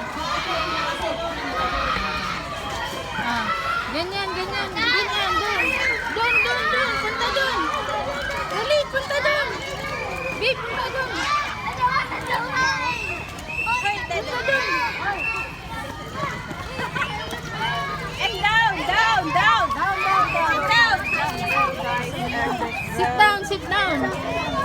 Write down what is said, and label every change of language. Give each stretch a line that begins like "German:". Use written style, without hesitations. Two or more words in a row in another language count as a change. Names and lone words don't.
Filipino: Ah, ganyan, ganyan, ganyan, doon. Doon, doon, doon, punta doon. Dali, punta doon. Babe, punta doon. Punta doon.
English: And down, down, down. Down, down, down. Sit down. Sit down, sit down.